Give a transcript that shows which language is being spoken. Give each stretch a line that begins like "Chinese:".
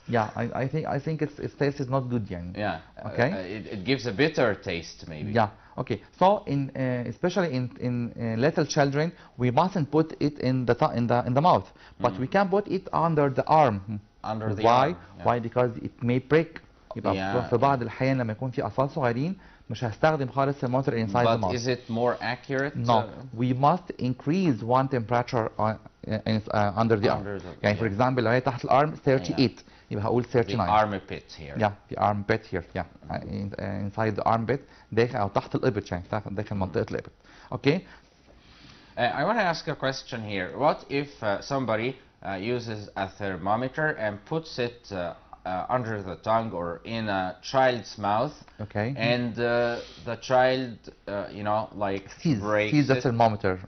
English: Yeah, I think its taste is not good يعني. Yeah. Okay. It gives a bitter taste maybe. Yeah. Okay. So especially in little children, we mustn't put it in the mouth, but we can put it under the arm. Under the Why? arm. Yeah. Why? Because it may break.
Arabic: يبقى في بعض الأحيان لما يكون في أطفال صغيرين مش هستخدم خالص
English: thermometer inside the mouth. But is it more accurate? No, we must increase one temperature under the arm.
Arabic: يعني
English: for example
Arabic: لو هي تحت الأرم 38 يبقى هقول 39.
English: The armpit here. Yeah, the armpit here. Yeah, inside the armpit
Arabic: داخل أو تحت الإبط يعني داخل منطقة الإبط.
English: Okay. I want to ask a question here. What if somebody uses a thermometer and puts it under the tongue or in a child's mouth? Okay. And the child, you know, like sees the thermometer.